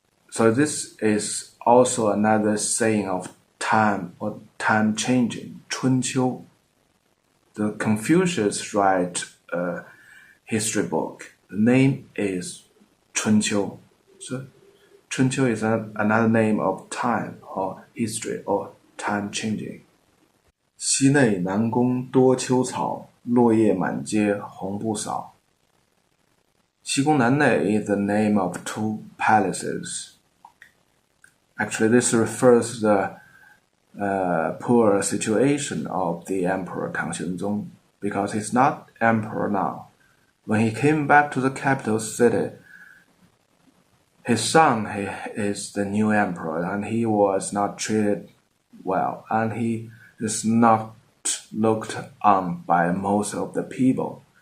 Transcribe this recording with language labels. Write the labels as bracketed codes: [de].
[en] So this is also another saying of time or time changing, 春秋. The Confucius write a history book. The name is 春秋. So 春秋 is another name of time or history or time changing. [zh] 西内南宫多秋草，落叶满阶红不扫。 [en] 西宫南内 is the name of two palaces. Actually, this refers to the poor situation of the emperor Tang Xuanzong, because he's not emperor now. When he came back to the capital city, his son is the new emperor, and he was not treated well, and he is not looked on by most of the people.